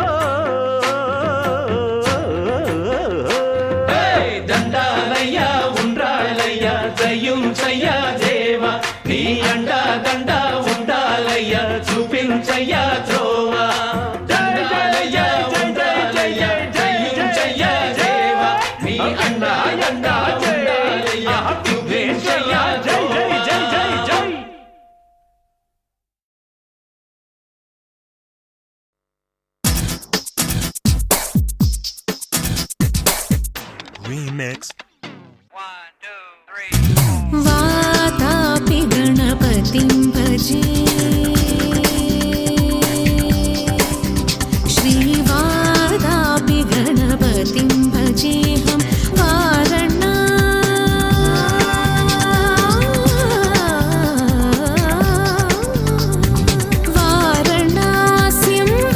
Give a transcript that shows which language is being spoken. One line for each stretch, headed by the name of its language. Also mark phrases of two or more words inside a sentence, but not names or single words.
Telugu: దండాలయ్యా ఉండ్రాళ్ళయ్యా దయ్యుంచయ్యా దేవ నీ అండా దండ ఉండాలయ్యా చూపించయ్యా త్రోవా దండాలయ్యా ఉండ్రాళ్ళయ్యా దయ్యుంచయ్యా దేవ నీ అండా దండ ఉండాలయ్యా చూపించయ్యా జై జై జై జై జై
English: Remix.
Sanskrit: वातापि गणपतिं भजे श्रीवादापि गणपतिं भजेऽहं वारणा वारणास्यं